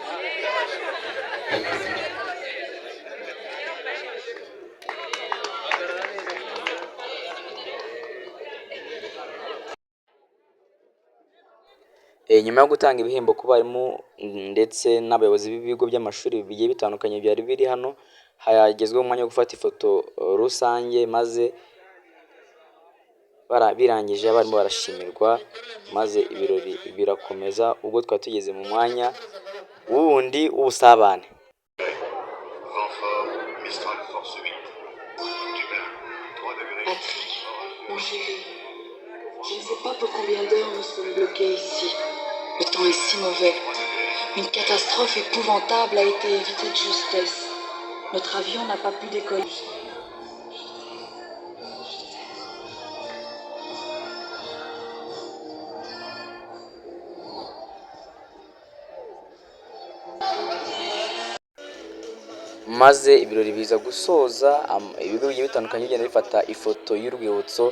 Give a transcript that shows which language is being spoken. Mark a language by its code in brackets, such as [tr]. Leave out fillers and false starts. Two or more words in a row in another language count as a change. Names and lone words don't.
[rw] Nyuma yo gutanga ibihembo ku barimu ndetse n'abayobozi b'ibigo by'amashuri bigiye bitandukanye byari biri hano, hagezweho umwanya wo gufata ifoto rusange, maze birangije abarimu barashimirwa, maze ibirori birakomeza ubwo twari tugeze mu mwanya wundi w'ubusabane. [fr] Je ne sais pas pour combien d'heures nous sommes bloqués ici. Le temps est si mauvais. Une catastrophe épouvantable a été évitée de justesse. Notre avion n'a pas pu décoller. [rw] Maze ibirori biza gusoza, ibigo bigiye bitandukanye bigenda bifata ifoto y'urwibutso.